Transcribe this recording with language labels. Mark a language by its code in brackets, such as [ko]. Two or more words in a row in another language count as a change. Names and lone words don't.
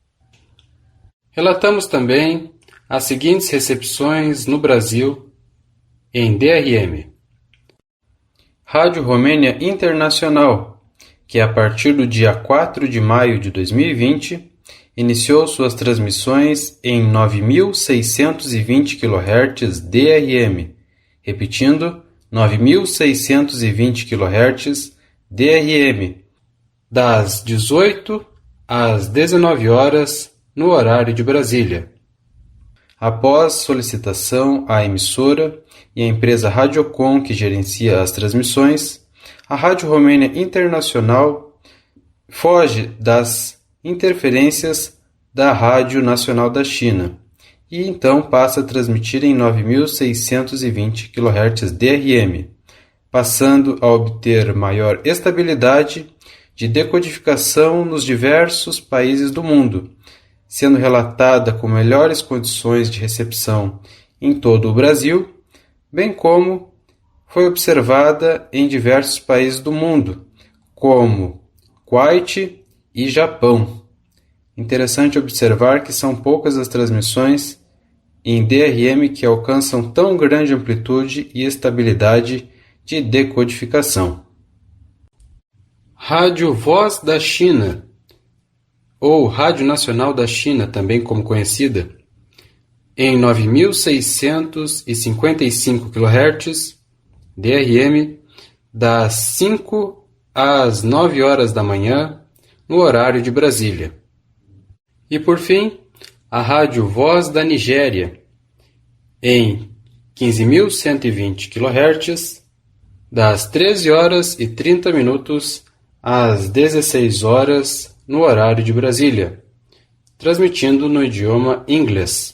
[pt] Relatamos também as seguintes recepções no Brasil em DRM. Rádio Romênia Internacional, que a partir do dia 4 de maio de 2020, iniciou suas transmissões em 9.620 kHz DRM, repetindo, 9.620 kHz DRM, das 18 às 19 horas no horário de Brasília. Após solicitação à emissora e à empresa Radiocom, que gerencia as transmissões, a Rádio Romênia Internacional foge das interferências da Rádio Nacional da China e então passa a transmitir em 9.620 kHz DRM, passando a obter maior estabilidade de decodificação nos diversos países do mundo, sendo relatada com melhores condições de recepção em todo o Brasil, bem como foi observada em diversos países do mundo, como Kuwait e Japão. Interessante observar que são poucas as transmissões em DRM que alcançam tão grande amplitude e estabilidade de decodificação. Rádio Voz da China, ou Rádio Nacional da China, também como conhecida, em 9.655 kHz, DRM, das 5 às 9 horas da manhã, no horário de Brasília. E por fim, a Rádio Voz da Nigéria, em 15.120 kHz, das 13 horas e 30 minutos às 16 horas, no horário de Brasília, transmitindo no idioma inglês.